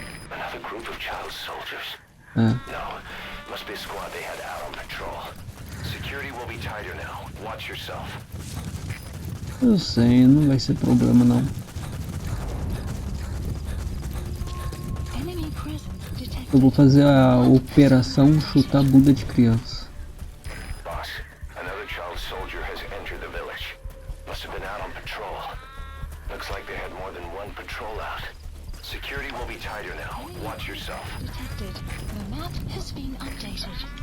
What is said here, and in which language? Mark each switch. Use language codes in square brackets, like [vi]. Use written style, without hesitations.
[en] Another group of child soldiers. [pt] É. [en] No, must be a squad they had out on patrol. Security will be tighter now. Watch yourself. [pt] Eu sei, não vai ser problema não. [en] Enemy presence detected. [pt] Eu vou fazer a operação chutar bunda de criança. [en] Boss, another child soldier has entered the village. Must have been out on patrol. Looks like they had more than one patrol out. Security will be tighter now. Watch yourself. Detected. The map has been updated.